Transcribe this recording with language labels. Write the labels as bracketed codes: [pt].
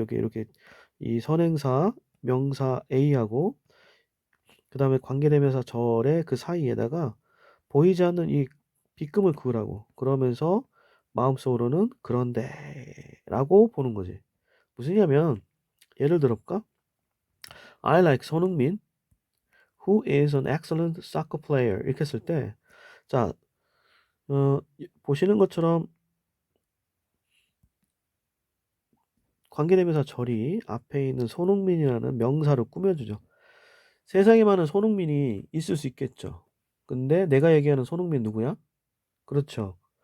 [ko] 여기 이렇게 이 선행사 명사 A하고 그다음에 관계대명사 절의 그 사이에다가 보이지 않는 이 빗금을 그으라고. 그러면서 마음속으로는 그런데라고 보는 거지. 무슨 얘기냐면 예를 들어 볼까? [en] I like 손흥민 who is an excellent soccer player. [ko] 이렇게 했을 때 자, 보시는 것처럼 관계대명사 절이 앞에 있는 손흥민이라는 명사로 꾸며주죠. 세상에 많은 손흥민이 있을 수 있겠죠. 근데 내가 얘기하는 손흥민 누구야? 그렇죠.